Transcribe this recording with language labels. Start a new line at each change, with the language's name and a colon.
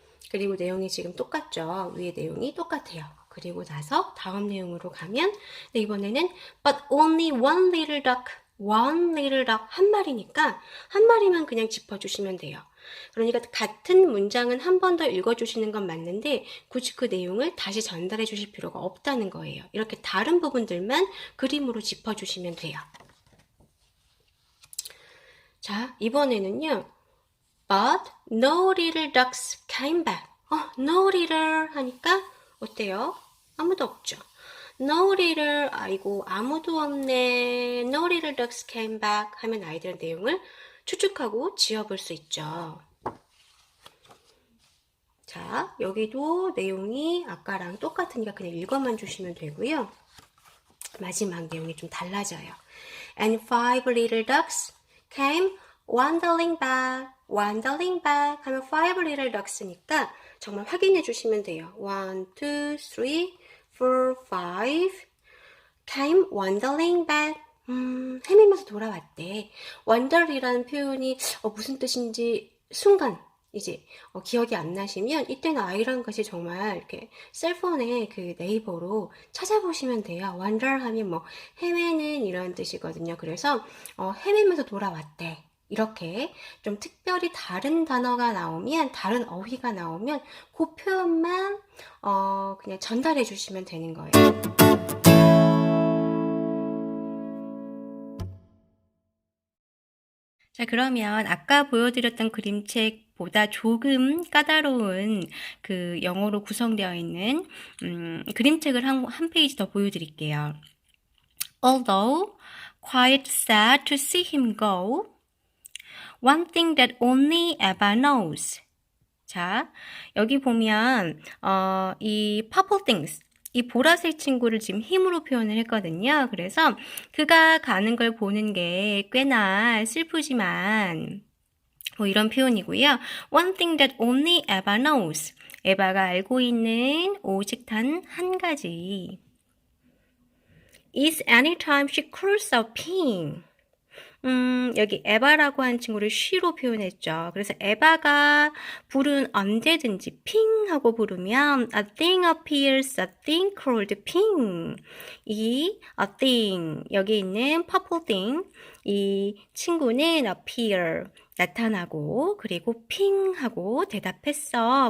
Korean: 그리고 내용이 지금 똑같죠. 위에 내용이 똑같아요. 그리고 나서 다음 내용으로 가면 이번에는
English: But only one little duck
Korean: 한 마리니까 한 마리만 그냥 짚어주시면 돼요. 그러니까 같은 문장은 한 번 더 읽어주시는 건 맞는데 굳이 그 내용을 다시 전달해 주실 필요가 없다는 거예요. 이렇게 다른 부분들만 그림으로 짚어주시면 돼요. 자, 이번에는요.
English: But no little ducks came back.
Korean: no little 하니까 어때요? 아무도 없죠.
English: No little,
Korean: 아이고 아무도 없네.
English: No little ducks came back
Korean: 하면 아이들은 내용을 추측하고 지어볼 수 있죠. 자, 여기도 내용이 아까랑 똑같으니까 그냥 읽어만 주시면 되고요. 마지막 내용이 좀 달라져요.
English: And five little ducks came wandering back
Korean: 하면
English: five little ducks니까
Korean: 정말 확인해 주시면 돼요.
English: 1, 2, 3, 4, 5 came wandering back.
Korean: 헤매면서 돌아왔대. wander이라는 표현이 무슨 뜻인지 순간 이제 기억이 안 나시면 이때는 아이랑 같이 정말 이렇게 셀폰에 그 네이버로 찾아보시면 돼요. wander 하면 뭐 헤매는 이런 뜻이거든요. 그래서 헤매면서 돌아왔대. 이렇게 좀 특별히 다른 단어가 나오면, 다른 어휘가 나오면 그 표현만 그냥 전달해 주시면 되는 거예요. 자, 그러면 아까 보여드렸던 그림책보다 조금 까다로운 그 영어로 구성되어 있는 그림책을 한 페이지 더 보여드릴게요.
English: Although quite sad to see him go, one thing that only Eva knows.
Korean: 자, 여기 보면 이 purple things, 이 보라색 친구를 지금 힘으로 표현을 했거든요. 그래서 그가 가는 걸 보는 게 꽤나 슬프지만 뭐 이런 표현이고요.
English: One thing that only Eva knows.
Korean: 에바가 알고 있는 오직 단 한 가지.
English: Is anytime she calls out ping.
Korean: 여기 에바라고 한 친구를 she로 표현했죠. 그래서 에바가 부른 언제든지 핑 하고 부르면
English: a thing appears, a thing called ping.
Korean: 이
English: a thing,
Korean: 여기 있는 purple thing, 이 친구는 appear, 나타나고 그리고 핑 하고 대답했어.